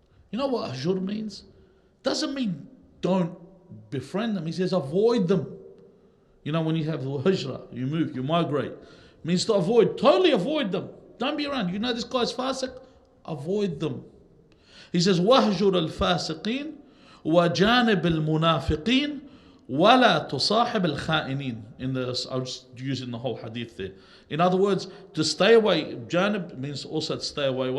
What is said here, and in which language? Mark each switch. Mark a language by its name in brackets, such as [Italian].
[English] You know what ahjur means? Doesn't mean don't befriend them. He says avoid them. When you have hijrah, you move, you migrate. It means to avoid, totally avoid them. Don't be around. This guy's fasiq, avoid them. He says, [Arabic] وَهْجُرَ الْفَاسِقِينَ وَجَانِبِ الْمُنَافِقِينَ وَلَا تُصَاحِبِ الْخَائِنِينَ. [English] I was using the whole hadith there. In other words, to stay away, janib means also to stay away.